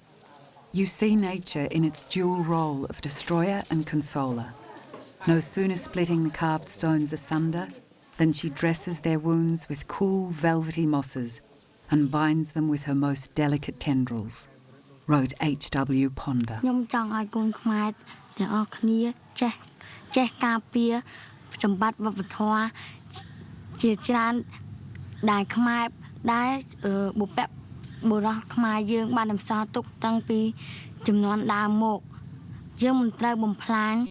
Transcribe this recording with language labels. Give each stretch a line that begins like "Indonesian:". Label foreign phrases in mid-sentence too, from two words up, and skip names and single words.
English: You see nature in its dual role of destroyer and consoler, no sooner splitting the carved stones asunder than she dresses their wounds with cool velvety mosses and binds them with her most delicate tendrils, wrote H.W. Ponder.
Khmer: ខ្ញុំចង់ឲ្យកូនខ្មែរទាំងអស់គ្នាចេះការពារសម្បត្តិវប្បធម៌ជាច្រើនដែលខ្មែរដែលបុព្វបុរសខ្មែរយើងបានបន្សល់ទុកតាំងពីជំនាន់ដើមមកយើងមិនត្រូវបំផ្លាញ